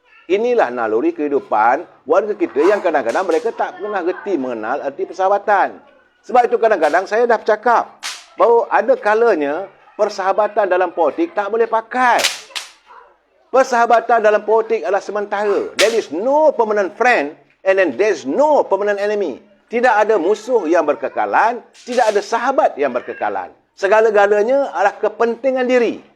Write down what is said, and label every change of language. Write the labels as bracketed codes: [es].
[ms] Inilah naluri kehidupan warga kita yang kadang-kadang mereka tak pernah reti mengenal arti persahabatan. Sebab itu kadang-kadang saya dah bercakap bahawa ada kalanya persahabatan dalam politik tak boleh pakai. Persahabatan dalam politik adalah sementara. [en] There is no permanent friend and then there is no permanent enemy. [ms] Tidak ada musuh yang berkekalan, tidak ada sahabat yang berkekalan. Segala-galanya adalah kepentingan diri.